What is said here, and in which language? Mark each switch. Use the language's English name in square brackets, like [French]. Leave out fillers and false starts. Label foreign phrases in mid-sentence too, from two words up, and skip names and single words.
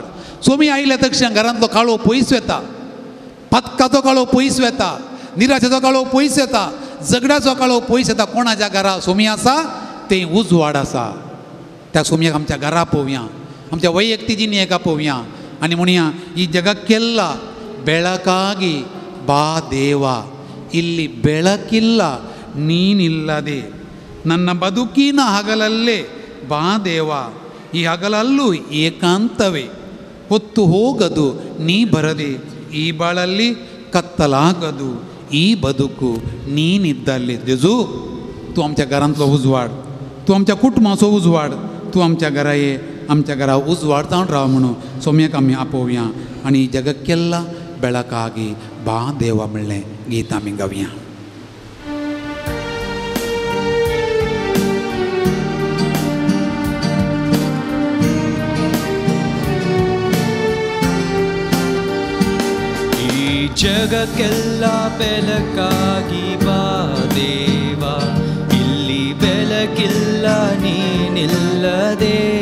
[Konkani] सोमी आयल्या तक्षण घरांतलो काळो पयस वता. पदकाचो काळो पयस वता. निराशेचो काळो पयस येता. झगड्याचो काळो पयस येता. कोणाच्या घरा सोमी आसा थंय उजवाड आसा. त्या सोमयाक आमच्या घरा पळोवया आमच्या वैयक्तीक जिणेका पळोवया आनी म्हणया [Kannada] ಈ ಜಗಕ್ಕೆಲ್ಲ ಬೆಳಕಾಗಿ ಬಾ ದೇವ ಇಲ್ಲಿ ಬೆಳಕಿಲ್ಲ ನೀನಿಲ್ಲದೆ ನನ್ನ ಬದುಕಿನ ಹಗಲಲ್ಲೇ ಬಾ ದೇವ ಈ ಹಗಲಲ್ಲೂ ಏಕಾಂತವೇ ಹೊತ್ತು ಹೋಗದು ನೀ ಬರದೆ ಈ ಬಾಳಲ್ಲಿ ಕತ್ತಲಾಗದು ಈ ಬದುಕು ನೀನಿದ್ದಲ್ಲಿ. [Konkani] जेजू तूं आमच्या घरांतलो उजवाड तूं आमच्या कुटुंबाचो उजवाड तूं आमच्या घरा ये आमच्या घरा उजवाड जावन राव म्हणून सोम्याक आमी आपोवया आनी [Kannada] ಜಗಕ್ಕೆಲ್ಲ ಬೆಳಕಾಗಿ ಬಾ ದೇವ [Konkani] म्हणलें गीत आमी गावया. [Kannada] ಜಗಕ್ಕೆಲ್ಲ ಬೆಳಕಾಗಿ ಬಾ ದೇವ ಇಲ್ಲಿ ಬೆಳಕಿಲ್ಲ ನೀನಿಲ್ಲದೆ